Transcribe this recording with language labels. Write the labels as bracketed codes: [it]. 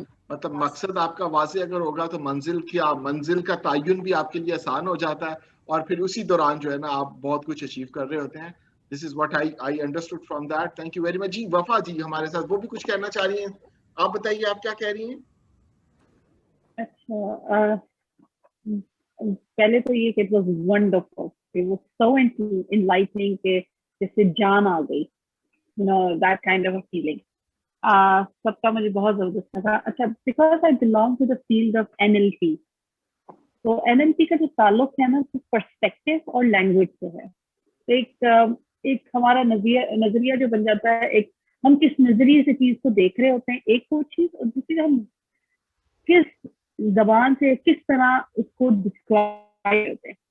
[ur] مطلب مقصد آپ کا واضح اگر ہوگا تو منزل کا تعین بھی آپ کے لیے آسان ہو جاتا ہے, اور پھر اسی دوران جو ہے نا آپ بہت کچھ اچیو کر رہے ہوتے ہیں. [en] This is what I understood from that. Thank you very much. [ur] جی وفا جی ہمارے ساتھ وہ بھی کچھ کہنا چاہ رہی ہیں, آپ بتائیے آپ کیا کہہ رہی ہیں. اچھا, پہلے تو یہ کہ [en] it was wonderful, it was so enlightening [ur] کہ جیسے جان آ گئی, [en] that kind of a feeling. [ur] سب کا مجھے بہت زبردست لگا. اچھا, [en] because I belong to the field of NLP, [ur] تو NLP کا جو تعلق ہے نا پرسپیکٹو اور لینگویج سے ہے. ایک ہمارا نظریہ جو بن جاتا ہے, ایک ہم کس نظریے سے چیز کو دیکھ رہے ہوتے ہیں, ایک وہ چیز, اور دوسری ہم کس زبان سے کس طرح اس کو ڈسکرائب ہوتے ہیں.